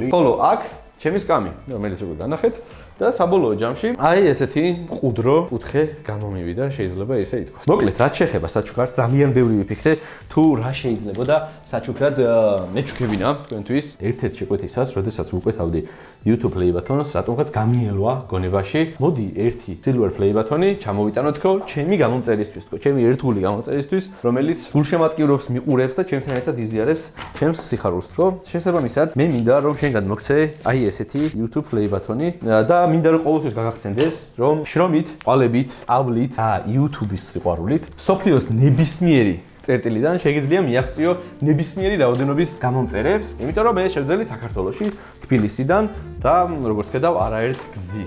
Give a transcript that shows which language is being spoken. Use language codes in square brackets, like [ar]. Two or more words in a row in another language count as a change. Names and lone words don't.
[ka] ხოლო აქ ჩემი სკამი, რომელიც უკვე განახეთ და საბოლოო ჯამში აი ესეთი ყუდრო კუთხე გამომივიდა, შეიძლება ისე ითქვას. მოკლედ, რაც შეეხება საჩუქარს, ძალიან ბევრი ვიფიქრე, თუ რა შეიძლება და საჩუქრად მეჩუქებინა თქვენთვის ერთ-ერთ შეკვეთისას, როდესაც ვუკვეთავდი [en] YouTube play button-ს, [ka] რატომღაც გამიელვა გონებაში. მოდი ერთი [en] silver play button-ი [ka] ჩამოვიტანოთ თქო, ჩემი გამომწერისთვის თქო, ჩემი ერთგული გამომწერისთვის, რომელიც გულშემატკივრობს, მიყურებს და ჩემთან ერთად იზიარებს ჩემს სიხარულს თქო. შესაბამისად, მე მინდა რომ შენგან მოგცე აი ესეთი [en] YouTube play button-ი [ka] და მინდა რომ ყოველთვის გაგახსენდეს, რომ შრომით, ყალებით, სწავლით და YouTube-ის სიყვარულით სოფლიოს ნებისმიერი წერტილიდან შეგიძლია მიაღწიო ნებისმიერი რაოდენობის გამომწერებს, იმიტომ რომ მე შევძელი საქართველოში, თბილისიდან და როგორც ხედავ, არაერთ გზის.